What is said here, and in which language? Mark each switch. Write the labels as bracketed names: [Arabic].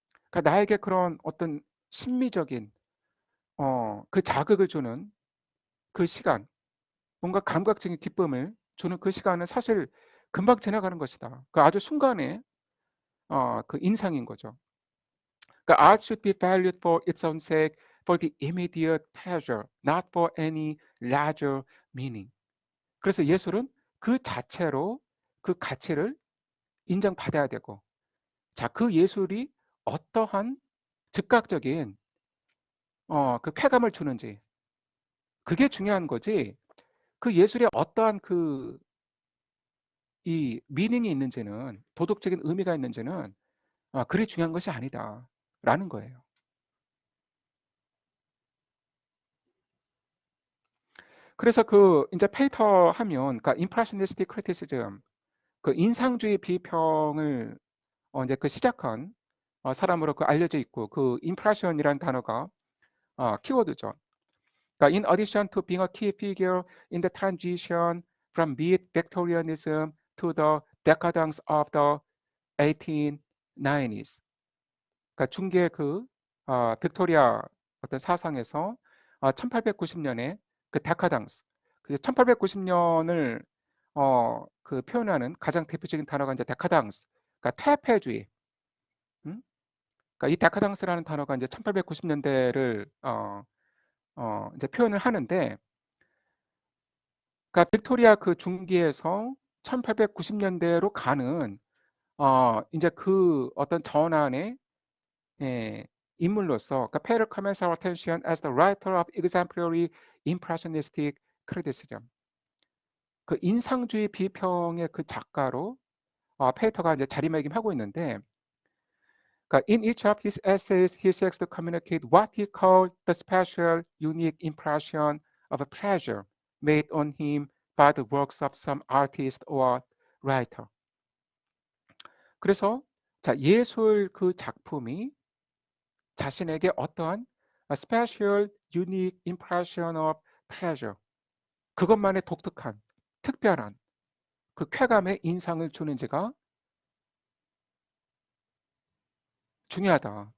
[Korean] 그러니까 나에게 그런 어떤 심미적인 그 자극을 주는 그 시간, 뭔가 감각적인 기쁨을 주는 그 시간은 사실 금방 지나가는 것이다. 그 아주 순간의 그 인상인 거죠. 그러니까 [English] art should be valued for its own sake, for the immediate pleasure, not for any larger meaning. [Korean] 그래서 예술은 그 자체로 그 가치를 인정받아야 되고, 자, 그 예술이 어떠한 즉각적인 그 쾌감을 주는지 그게 중요한 거지. 그 예술에 어떠한 그 이 미닝이 있는지는 도덕적인 의미가 있는지는 그리 중요한 것이 아니다라는 거예요. 그래서 그 이제 페이터 하면 그러니까 impressionistic criticism 그 인상주의 비평을 이제 그 시작한 사람으로 그 알려져 있고 그 impression이라는 단어가 키워드죠. 그러니까 [English] in addition to being a key figure in the transition from mid-Victorianism to the decadence of the 1890s. [Korean] 그러니까 중계 그 빅토리아 어떤 사상에서 1890년에 그 데카당스, 그 1890년을 그 표현하는 가장 대표적인 단어가 이제 데카당스, 그러니까 퇴폐주의. 음? 그러니까 이 데카당스라는 단어가 이제 1890년대를 이제 표현을 하는데, 그러니까 빅토리아 그 중기에서 1890년대로 가는 이제 그 어떤 전환의 예, 인물로서 그러니까 페르 [English] commends our attention as the writer of exemplary impressionistic criticism. [Korean] 그 인상주의 비평의 그 작가로 페이터가 이제 자리매김하고 있는데, 그러니까 [English] in each of his essays he seeks to communicate what he called the special, unique impression of a pleasure made on him by the works of some artist or writer. [Korean] 그래서 자, 예술 그 작품이 자신에게 어떠한 [English] special, unique impression of pleasure [Korean] 그것만의 독특한, 특별한 그 쾌감에 인상을 주는지가 중요하다.